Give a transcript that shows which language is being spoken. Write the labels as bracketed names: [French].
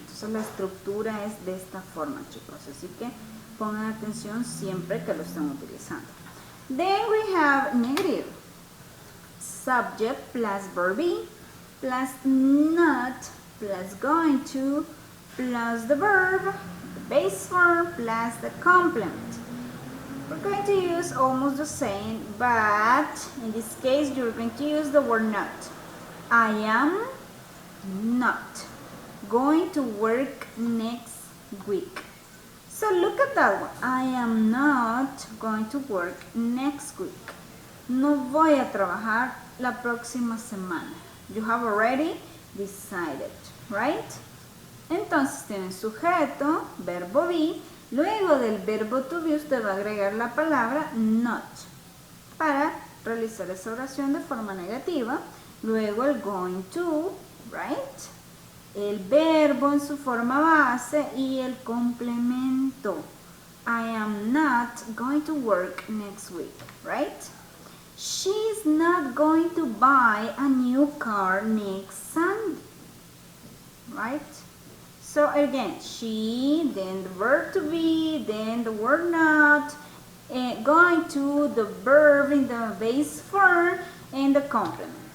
[Spanish] Entonces la estructura es de esta forma, chicos, así que pongan atención siempre que lo estén utilizando. [English] Then we have negative, subject plus verb be plus not plus going to plus the verb, the base form plus the complement. We're going to use almost the same, but in this case you're going to use the word not. I am not going to work next week. So look at that one. I am not going to work next week. [Spanish] No voy a trabajar la próxima semana. [English] You have already decided, right? [Spanish] Entonces tienen sujeto, verbo be. Luego del verbo to be usted va a agregar la palabra not para realizar esa oración de forma negativa. Luego el going to, right? El verbo en su forma base y el complemento. [English] I am not going to work next week, right? She's not going to buy a new car next Sunday, right? So again, she, then the verb to be, then the word not, going to, the verb in the base form, and the complement.